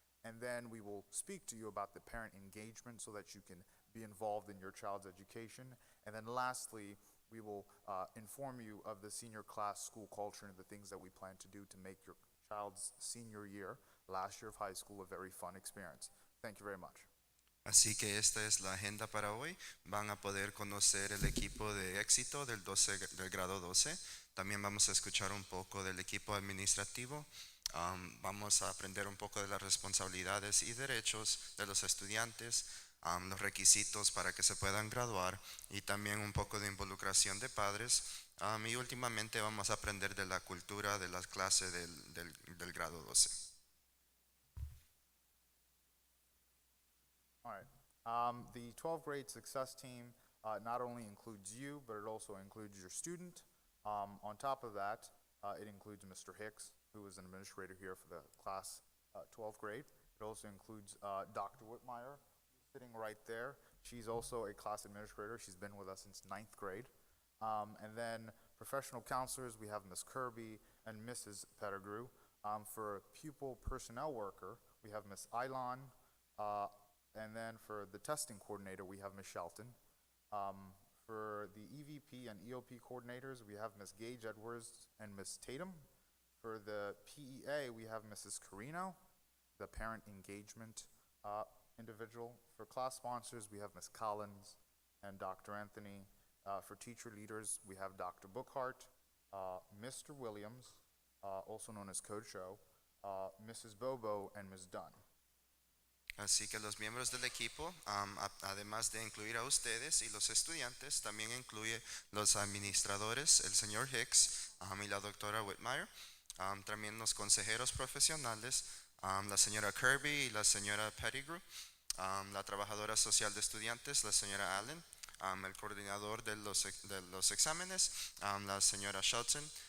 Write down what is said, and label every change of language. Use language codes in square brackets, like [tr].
[en] And then we will speak to you about the parent engagement so that you can be involved in your child's education. And then lastly, we will inform you of the senior class school culture and the things that we plan to do to make your child's senior year, last year of high school, a very fun experience. Thank you very much. [es] Así que esta es la agenda para hoy. Van a poder conocer el equipo de éxito del grado 12. También vamos a escuchar un poco del equipo administrativo. Vamos a aprender un poco de las responsabilidades y derechos de los estudiantes, los requisitos para que se puedan graduar y también un poco de involucración de padres. Y últimamente vamos a aprender de la cultura de las clases del grado 12. [en] All right. The 12th grade success team not only includes you, but it also includes your student. On top of that, it includes Mr. Hicks, who is an administrator here for the class 12th grade. It also includes Dr. Whitmire, sitting right there. She's also a class administrator. She's been with us since 9th grade. And then professional counselors, we have Ms. Kirby and Mrs. Pettigrew. For pupil personnel worker, we have Miss Ilon. And then for the testing coordinator, we have Miss Shelton. For the EVP and EOP coordinators, we have Miss Gage Edwards and Miss Tatum. For the PEA, we have Mrs. Carino, the parent engagement individual. For class sponsors, we have Miss Collins and Dr. Anthony. For teacher leaders, we have Dr. Bookhart, Mr. Williams, also known as Coach O, Mrs. Bobo, and Ms. Dunn. [es] Así que los miembros del equipo, además de incluir a ustedes y los estudiantes, también incluye los administradores, el señor Hicks y la doctora Whitmire, también los consejeros profesionales, la señora Kirby y la señora Pettigrew, la trabajadora social de estudiantes, la señora Allen, el coordinador de los exámenes, la señora Shelton,